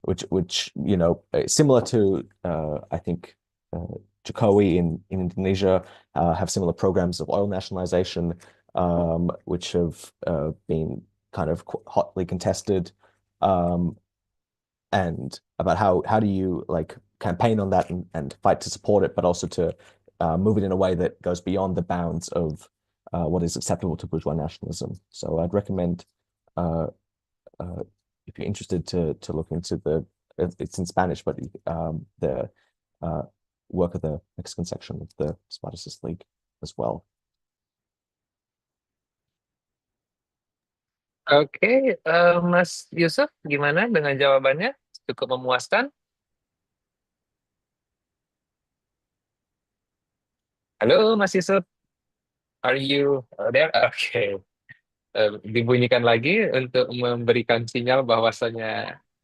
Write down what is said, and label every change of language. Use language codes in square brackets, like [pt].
[en] which similar to I think Jokowi in Indonesia have similar programs of oil nationalization, which have been kind of hotly contested, and about how do you like campaign on that and fight to support it, but also to move it in a way that goes beyond the bounds of what is acceptable to bourgeois nationalism. So I'd recommend, if you're interested, to look into it's in Spanish, but the work of the Mexican section of the Spartacus League as well. [id] Oke, Mas Yusuf, gimana dengan jawabannya? Cukup memuaskan? [en] Halo, Mas Yusuf, are you there? [id] Oke. Dibunyikan lagi untuk memberikan sinyal bahwasanya